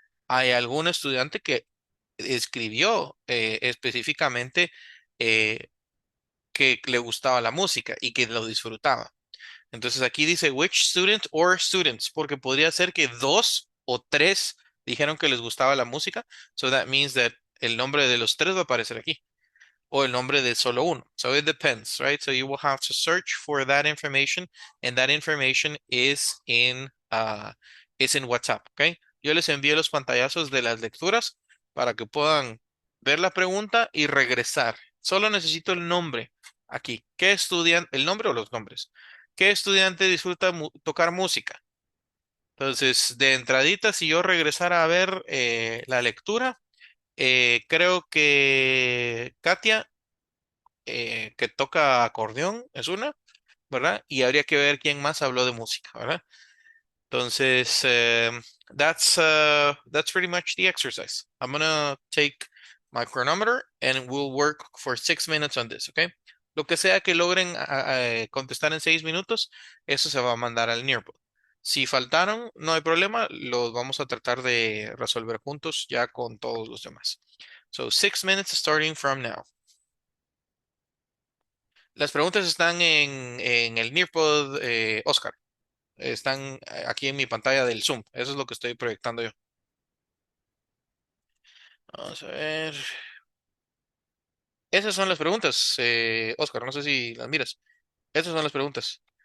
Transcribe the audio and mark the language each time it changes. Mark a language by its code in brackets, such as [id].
[es] Hay algún estudiante que escribió específicamente eh, que le gustaba la música y que lo disfrutaba. Entonces aquí dice [en] which student or students, [es] porque podría ser que 2 o 3 dijeron que les gustaba la música. [en] So that means that [es] el nombre de los 3 va a aparecer aquí. O el nombre de solo uno. [en] So it depends, right? So you will have to search for that information, and that information is in WhatsApp, okay? [es] Yo les envío los pantallazos de las lecturas para que puedan ver la pregunta y regresar. Solo necesito el nombre aquí. ¿Qué estudian? ¿El nombre o los nombres? ¿Qué estudiante disfruta tocar música? Entonces, de entradita, si yo regresara a ver la lectura, creo que Katia, que toca acordeón, es una, ¿verdad? Y habría que ver quién más habló de música, ¿verdad? [en] Entonces, that's pretty much the exercise. I'm gonna take my chronometer and we'll work for 6 minutes on this, okay? [es] Lo que sea que logren contestar en 6 minutos, eso se va a mandar al Nearpod. Si faltaron, no hay problema, los vamos a tratar de resolver juntos ya con todos los demás. [en] So 6 minutes starting from now. [es] Las preguntas están en el Nearpod, Oscar. Están aquí en mi pantalla del Zoom. Eso es lo que estoy proyectando yo. Vamos a ver. Esas son las preguntas, Oscar. No sé si las miras. Esas son las preguntas.